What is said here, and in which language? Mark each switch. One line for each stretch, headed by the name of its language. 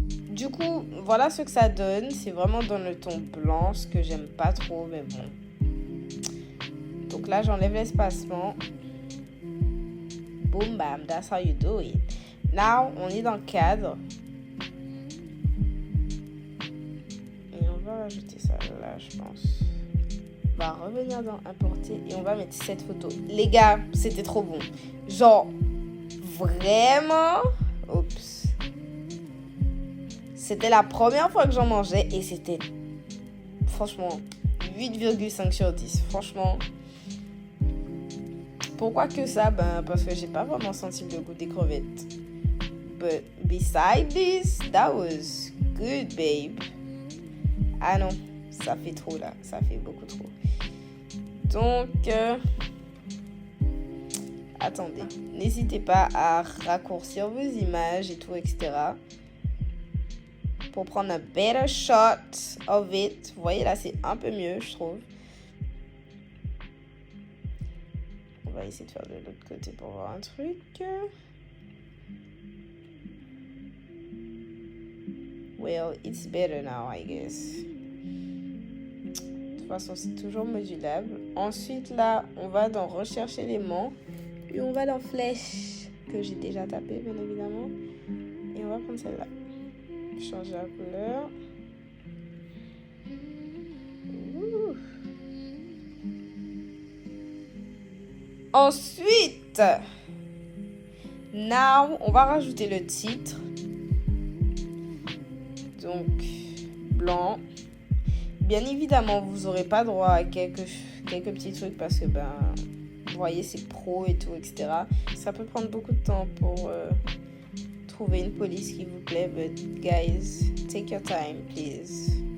French: Du coup, voilà ce que ça donne. C'est vraiment dans le ton blanc, ce que j'aime pas trop, mais bon. Donc là, j'enlève l'espacement.
English: Boom, bam, that's how you do it.
French: Now, on est dans le cadre. Et on va rajouter ça là, je pense. On va revenir dans importer et on va mettre cette photo. Les gars, c'était trop bon. Genre, vraiment. Oups. C'était la première fois que j'en mangeais et c'était, franchement, 8,5 sur 10. Franchement. Pourquoi que ça? Ben, parce que j'ai pas vraiment senti le goût des crevettes.
English: But beside this, that was good, babe.
French: Ah non, ça fait trop là. Ça fait beaucoup trop. Donc, attendez. N'hésitez pas à raccourcir vos images et tout, etc. Pour prendre un
English: better shot of it.
French: Vous voyez là, c'est un peu mieux, je trouve. On va essayer de faire de l'autre côté pour voir un truc.
English: Well, it's better now, I guess.
French: De toute façon, c'est toujours modulable. Ensuite, là, on va dans recherche éléments. Et on va dans flèche, que j'ai déjà tapé, bien évidemment. Et on va prendre celle-là. Changer la couleur. Ouh. Ensuite, now, on va rajouter le titre. Donc, blanc. Bien évidemment, vous n'aurez pas droit à quelques petits trucs parce que, ben, vous voyez, c'est pro et tout, etc. Ça peut prendre beaucoup de temps pour trouver une police qui vous plaît.
English: But, guys, take your time, please.